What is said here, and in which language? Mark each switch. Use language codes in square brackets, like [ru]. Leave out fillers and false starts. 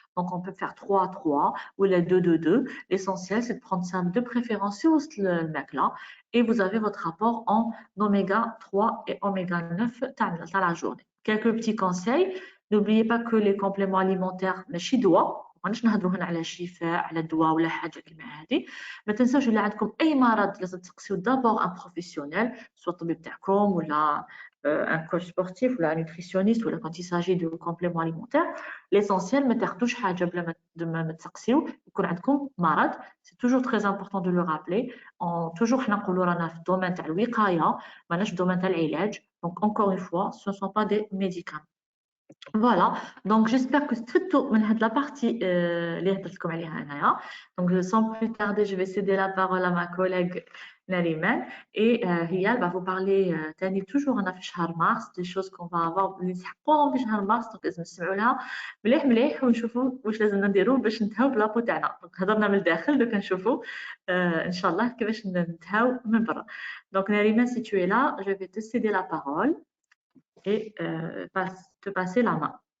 [fr] Donc, on peut faire 3 à 3 ou les 2, 2, 2. L'essentiel, c'est de prendre ça de préférence sur le mec là. Et vous avez votre apport en oméga 3 et oméga 9 dans la journée. Quelques petits conseils. N'oubliez pas que les compléments alimentaires, [ar] ماشي دواء. ماناش نهضروا هنا على شفاء على دواء ولا حاجه كيما هذه ما تنساوش الا عندكم اي مرض لازم تسقسيو دابور ان بروفيسيونيل سواء الطبيب تاعكم ولا [fr] un coach sportif ou un nutritionniste ou quand il s'agit de compléments alimentaires l'essentiel [ar] ما تاخذوش حاجه بلا ما تسقسيو يكون عندكم مرض [fr] c'est toujours très important de le rappeler toujours [ar] حنا نقولوا رانا في الدومين تاع الوقايه ماناش في الدومين تاع العلاج [fr] donc encore une fois ce ne sont pas des médicaments. Voilà, donc j'espère que c'est tout de la partie [ar] اللي هضرتكم عليها هنايا. [fr] Donc sans plus tarder, je vais céder la parole à ma collègue Nariman et هي elle va vous parler تاني toujours [ar] أنا في شهر مارس [fr] des choses qu'on va avoir [ar] اللي نسحقوهم في شهر مارس. donc لازم نسمعوا لها مليح مليح ونشوفوا واش لازم نديروا باش ننتهاو بلابو تاعنا. donc هضرنا من الداخل دوك نشوفوا إن شاء الله كيفاش ننتهاو من برا. [fr] donc Nariman, si tu es là, je vais te céder la parole et te passer la main.